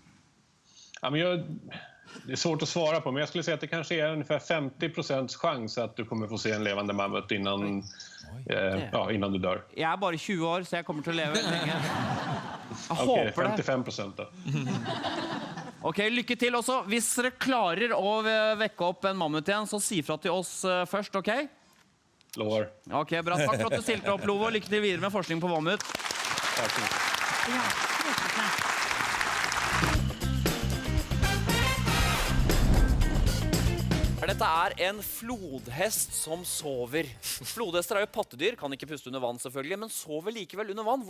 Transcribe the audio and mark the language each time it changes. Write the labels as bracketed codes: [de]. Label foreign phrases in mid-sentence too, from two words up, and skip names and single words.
[sv] Ja, men det är svårt att svara på, men jag skulle säga att det kanske är ungefär 50% chans att du kommer få se en levande mammut innan du dör. Jag är bara 20 år, så jag kommer till att leva länge. Jag Okej, hoppas det. 55% då. Okej, lycka till också. [no] Hvis dere klarer å vekke opp en mammut igjen, så si fra til oss først, okej? [sv] Lovar. Okej, bra. Tack för att du [no] stilte opp, Love, og lykke til videre med forskning på mammut. [sv] Tack så mycket. [no] Dette en flodhest som sover. Flodhester jo pattedyr, kan ikke puste under vann selvfølgelig, men sover likevel under vann.